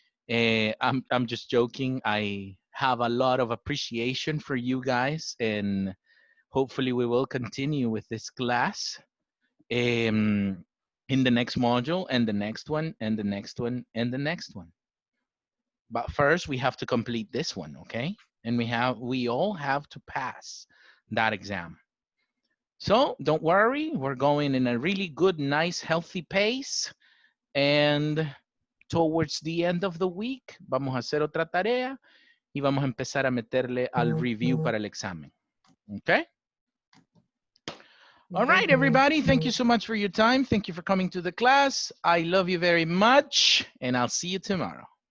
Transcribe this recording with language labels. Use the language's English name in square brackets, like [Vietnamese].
[English] I'm just joking. I have a lot of appreciation for you guys, and hopefully we will continue with this class in the next module, and the next one, and the next one, and the next one. But first, we have to complete this one, okay? And we all have to pass that exam. So don't worry, we're going in a really good, nice, healthy pace. And towards the end of the week, [Spanish] vamos a hacer otra tarea y vamos a empezar a meterle al review para el examen. [English] Okay? All right, everybody. Thank you so much for your time. Thank you for coming to the class. I love you very much, and I'll see you tomorrow.